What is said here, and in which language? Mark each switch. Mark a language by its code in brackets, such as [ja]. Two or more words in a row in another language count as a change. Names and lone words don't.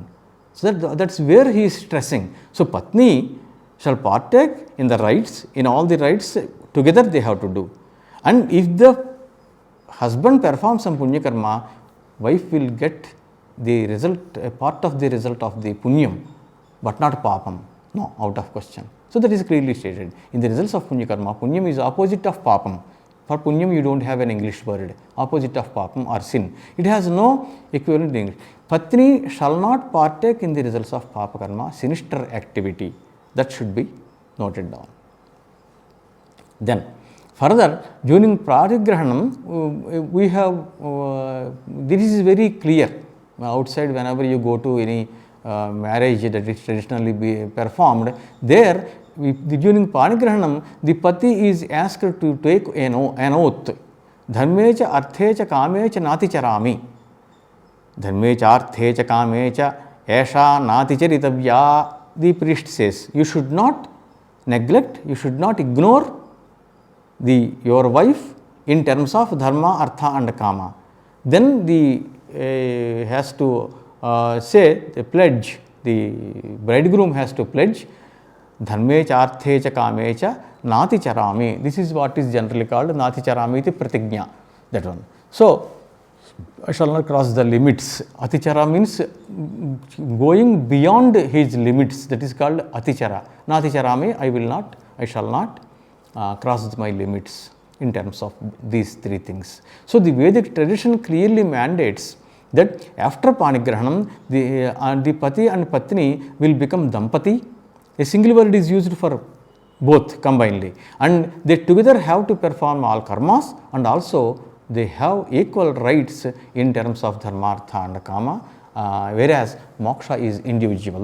[en] So that's where he is stressing. So patni shall partake in the rites, in all the rites together they have to do. And if the husband performs some [sa] punya karma, [en] wife will get the result, a part of the result of the punyam, but not papam. No, out of question. So that is clearly stated. In the results of [sa] punya karma, [en] punyam is opposite of papam. For punyam you don't have an English word, opposite of papam or sin. It has no equivalent in English. Patni shall not partake in the results of [sa] papa karma, [en] sinister activity. That should be noted down. Then further, during parigrahanam, we have, this is very clear. Outside, whenever you go to any marriage that is traditionally be performed, there during parigrahanam, the pati is asked to take an oath. [sa] Dharmecha arthecha kamecha nati charami. Dharmecha arthecha kamecha esha nati charitavya. [en] The priest says, you should not neglect, you should not ignore your wife in terms of dharma, artha and kama. Then the has to say the pledge, the bridegroom has to pledge, [sa] dharmecha arthecha kamecha nati charami. [en] This is what is generally called [sa] nati charami iti pratignya, [en] that one. So I shall not cross the limits. Atichara means going beyond his limits, that is called atichara. [sa] Nati charami, [en] I shall not cross my limits in terms of these three things. So the Vedic tradition clearly mandates that after panigrahanam, the pati and patni will become dampati. A single word is used for both combinedly, and they together have to perform all karmas, and also they have equal rights in terms of dharmartha and kama, whereas moksha is individual.